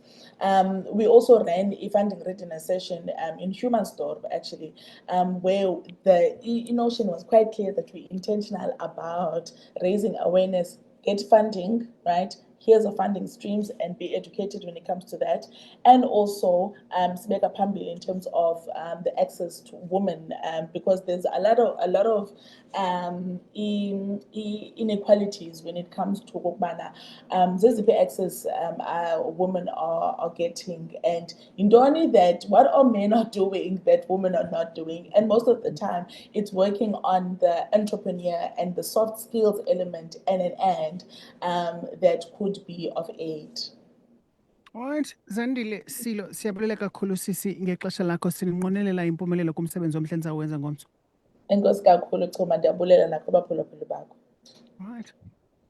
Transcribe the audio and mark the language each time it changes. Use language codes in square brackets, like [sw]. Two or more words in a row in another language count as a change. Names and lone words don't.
[en] We also ran a funding readiness session in Humansdorp, actually, where the notion was quite clear that we're intentional about raising awareness, get funding, right? here's the funding streams and be educated when it comes to that. And also [xh] sibeka phambili [en] in terms of the access to women, because there's a lot of inequalities when it comes to [xh] ukubana zeziphi [en] access women are getting, and indoni that what are men are doing that women are not doing. And most of the time it's working on the entrepreneur and the soft skills element and that could be of aid. Alright, [xh] Zandile Silo, siyabulela kakhulu sisi ngexesha lakho, sininqwenelela impumelelo kumsebenzi omhle nizawenza ngomso. Enkosi kakhulu Chuma, ndiyabulela nakho abaphulaphuli bakho. [en] Alright.